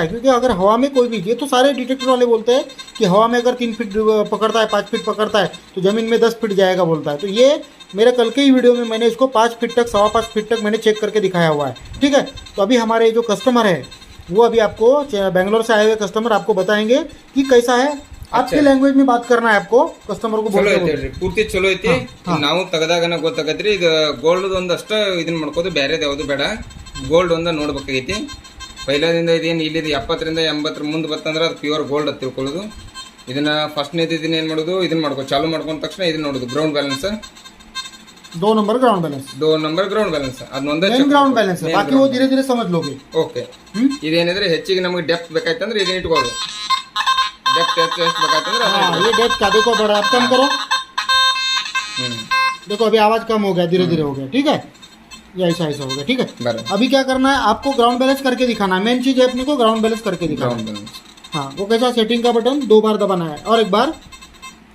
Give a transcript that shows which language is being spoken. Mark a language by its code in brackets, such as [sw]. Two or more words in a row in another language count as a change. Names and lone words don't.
[hi] क्योंकि अगर हवा में कोई भी, ये तो सारे डिटेक्टर वाले बोलते हैं कि हवा में अगर 3 फीट पकड़ता है, 5 फीट पकड़ता है तो ज़मीन में 10 फीट जाएगा बोलता है। तो ये मेरे कल के ही वीडियो में मैंने इसको 5 फीट तक, 5.25 फीट तक मैंने चेक करके दिखाया हुआ है। ठीक है, तो अभी हमारे जो कस्टमर है वो अभी आपको, बेंगलोर से आए हुए कस्टमर आपको बताएंगे कि कैसा है। आपके लैंग्वेज में बात करना है आपको, कस्टमर को [kn] ಪೂರ್ತಿ ಚಲೋ ಐತಿ। ನಾವು ತೆಗೆದಾಗ ಗೊತ್ತಾಗತ್ರಿ, ಇದು ಗೋಲ್ಡ್ ಒಂದಷ್ಟ ಇದನ್ನ ಮಾಡ್ಕೋದು, ಬೇರೆದು ಯಾವುದು ಬೇಡ, ಗೋಲ್ಡ್ ಒಂದ ನೋಡ್ಬೇಕಾಗೈತಿ। ಪೈಲಾದಿಂದ ಇದೇನು ಇಲ್ಲಿ 70ರಿಂದ 80 ಮುಂದೆ ಬರ್ತಂದ್ರೆ ಅದು [en] pure gold [kn] ಅಂತ ತಿಳ್ಕೊಳ್ಳೋದು। ಇದನ್ನ ಫಸ್ಟ್ನೇದು ಇದನ್ನ ಏನು ಮಾಡೋದು, ಇದನ್ನ ಮಾಡ್ಕೋ ಚಾಲು ಮಾಡ್ಕೊಂಡ ತಕ್ಷಣ ಇದನ್ನ ನೋಡೋದು [en] ground balance. 2 number ground balance 2 number ground balance ಅದನ್ನೊಂದೇ main ground balance [hi] है, बाकी वो धीरे धीरे समझ लोगे। [kn] ಓಕೆ ಇದೇನಿದ್ರೆ ಹೆಚ್ಚಿಗೆ ನಮಗೆ ಡೆಪ್ತ್ ಬೇಕಾಯ್ತಂದ್ರೆ ಇದನ್ನ ಇಟ್ಕೊಳ್ಳೋದು, ಡೆಪ್ತ್ ಎಷ್ಟು ಬೇಕಾಯ್ತಂದ್ರೆ [hi] हाँ ये डेप्थ का देखो बड़ा, अब कम करो, देखो अभी आवाज कम हो गया, धीरे धीरे हो गया, ठीक है, ये ऐसा ऐसा हो गया, ठीक है। बराबर अभी क्या करना है, आपको [en] ground balance [hi] करके दिखाना है, मेन चीज है अपने को [en] ground balance [hi] करके दिखाना ಗ್ರೌಂಡ್ है। ಬ್ಯಾಲೆನ್ಸ್ हाँ वो कैसा, सेटिंग का बटन 2 बार दबाना है और 1 बार, हाँ